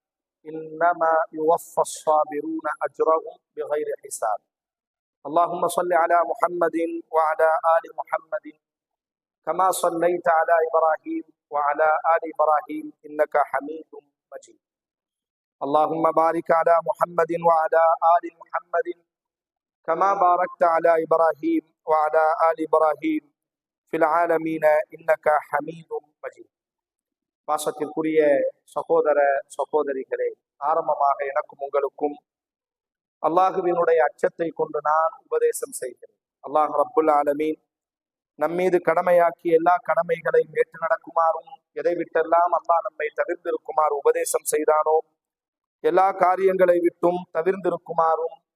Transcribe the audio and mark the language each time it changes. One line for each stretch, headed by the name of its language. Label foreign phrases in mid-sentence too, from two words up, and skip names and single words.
Arabic: إنما يوفى الصابرون أجرهم بغير حساب اللهم صل على محمد وعلى آل محمد كما صليت على إبراهيم وعلى آل إبراهيم إنك حميد مجيد اللهم بارك على محمد وعلى آل محمد كما باركت على إبراهيم وعلى آل إبراهيم في العالمين إنك حميد مجيد
Tamil: பாசத்திற்குரிய சகோதர சகோதரிகளே, ஆரம்பமாக எனக்கும் உங்களுக்கும் அல்லாஹுவினுடைய அச்சத்தை கொண்டு நான் உபதேசம் செய்கிறேன்.
Arabic: الله رب العالمين
Tamil: நம்மீது கடமையாக்கி எல்லா கடமைகளையும் ஏற்று நடக்குமாறும், எதை விட்டெல்லாம் அல்லாஹ் நம்மை தவிர்ந்திருக்குமாறு உபதேசம் செய்தானோ எல்லா காரியங்களை விட்டும் தவிர்ந்திருக்குமாறும்,